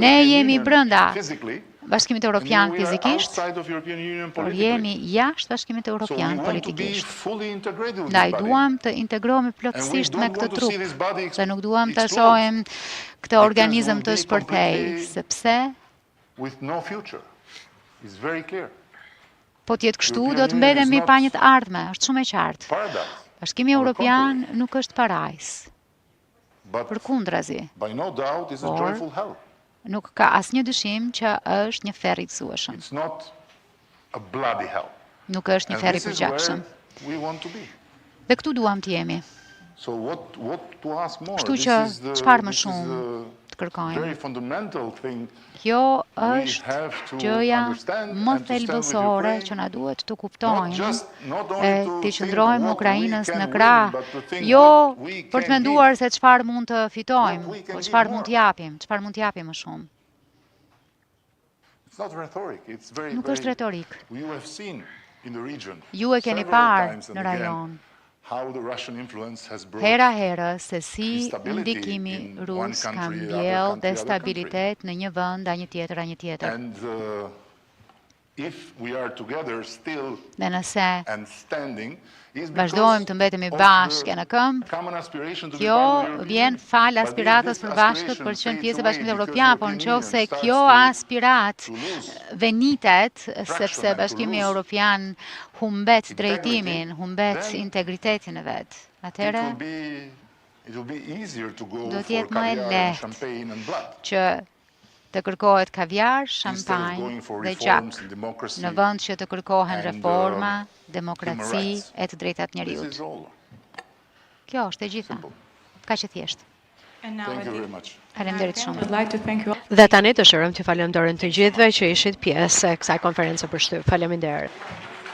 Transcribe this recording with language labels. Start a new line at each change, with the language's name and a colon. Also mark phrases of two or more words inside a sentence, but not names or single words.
Albanian: Ne jemi brenda Bashkimit Evropian fizikisht, por jemi jashtë Bashkimit Evropian politikisht. Ndaj duam të integrohemi plotësisht me këtë trup, dhe nuk duam të shohim këtë organizëm të shpërthej, sepse
English: with no future. It's very clear.
Albanian: Po t'jetë kështu, do të mbetemi pa një të ardhme, është shumë e qartë.
English: Paradise.
Albanian: Bashkimi Evropian nuk është parajs,
English: But
Albanian: përkundrazi,
English: by no doubt it's a Or- joyful hell.
Albanian: nuk ka asnjë dyshim që është një ferr i gëzueshëm,
English: It's not a bloody hell.
Albanian: nuk është një
English: And
Albanian: ferr i
English: this is
Albanian: përgjakshëm.
English: where we want to be.
Albanian: Dhe këtu duam të jemi.
English: So what to ask more?
Albanian: Kështu
English: This
Albanian: që
English: is the-
Albanian: çfarë më
English: this is
Albanian: shumë
English: a
Albanian: të kërkojmë?
English: very fundamental thing.
Albanian: Kjo
English: We
Albanian: është
English: have to
Albanian: gjëja
English: understand
Albanian: më
English: and to stand with thelbësore Ukraine,
Albanian: që na duhet të
English: Not
Albanian: kuptojmë
English: not
Albanian: e
English: only to
Albanian: të
English: think
Albanian: qëndrojmë
English: what
Albanian: Ukrainës
English: we
Albanian: në
English: can
Albanian: krah,
English: win, but to think
Albanian: jo
English: what we
Albanian: për të
English: can
Albanian: menduar
English: give.
Albanian: se çfarë mund të fitojmë,
English: What we can
Albanian: po
English: give
Albanian: çfarë
English: more.
Albanian: mund të japim, çfarë mund të japim më shumë.
English: It's not rhetoric. It's very,
Albanian: Nuk është retorik.
English: You have seen in the region
Albanian: Ju e keni
English: several
Albanian: parë
English: times and
Albanian: në
English: again
Albanian: rajon,
English: how the Russian influence has brought
Albanian: hera herë se si
English: instability
Albanian: ndikimi
English: in
Albanian: rus
English: one
Albanian: ka
English: country,
Albanian: mbjell
English: other country,
Albanian: destabilitet në një vend, a një tjetër, a një tjetër.
English: and if we are together still
Albanian: Dhe nëse
English: and standing is
Albanian: vazhdojmë të mbetemi bashkë në këmbë,
English: common aspiration to be
Albanian: kjo
English: part of the European
Albanian: vjen
English: Union.
Albanian: fal
English: But if
Albanian: aspiratës
English: this
Albanian: për bashkët
English: aspiration
Albanian: për të qenë
English: fades
Albanian: pjesë e
English: away
Albanian: Bashkimit
English: because
Albanian: Evropian, por
English: European
Albanian: nëse
English: Union
Albanian: kjo
English: starts
Albanian: aspirat
English: to lose
Albanian: venitet, sepse
English: and to
Albanian: Bashkimi
English: lose
Albanian: Evropian humbet
English: integrity,
Albanian: drejtimin, humbet
English: then
Albanian: integritetin e vet. Atëherë
English: it will be easier to go
Albanian: do
English: for
Albanian: t'jetë më e
English: caviar and
Albanian: lehtë
English: champagne and blood
Albanian: që të kërkohet kaviar,
English: instead of
Albanian: shampanjë
English: going for
Albanian: dhe
English: reforms
Albanian: gjak,
English: and democracy.
Albanian: në vend që të kërkohen
English: and,
Albanian: reforma,
English: human
Albanian: demokraci
English: rights.
Albanian: e të drejtat
English: This
Albanian: njeriut.
English: is all.
Albanian: Kjo është e gjitha. Ka që thjesht.
English: Thank you very much.
Albanian: Faleminderit shumë. Dhe tani dëshirojmë t'ju falenderojmë të gjithëve që ishit pjesë e kësaj konferencë për shtyp. Faleminderit.